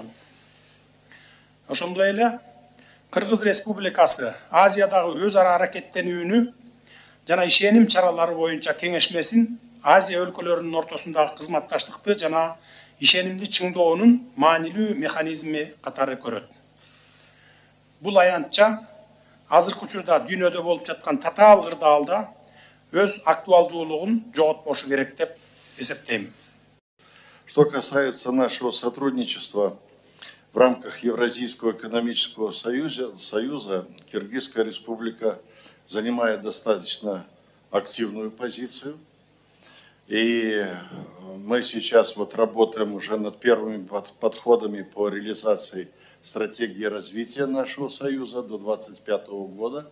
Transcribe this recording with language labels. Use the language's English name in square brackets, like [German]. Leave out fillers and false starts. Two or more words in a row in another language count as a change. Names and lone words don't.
[Kyrgyz] Ошондой эле Кыргыз Республикасы Азиядагы өз ара аракеттенүүнү жана ишеним чаралары боюнча кеңешмесин Азия өлкөлөрүнүн ортосундагы кызматташтыкты жана ишенимди чыңдоонун маанилүү механизми катары көрөт. Бул аянтча азыркы учурда дүйнөдө болуп жаткан татаал кырдаалда өз актуалдуулугун жоготпошу керек деп эсептейм. [Russian] Что касается нашего сотрудничества в рамках Евразийского экономического союза, Киргизская республика занимает достаточно активную позицию. И мы сейчас вот работаем уже над первыми подходами по реализации стратегии развития нашего союза до 2025 года.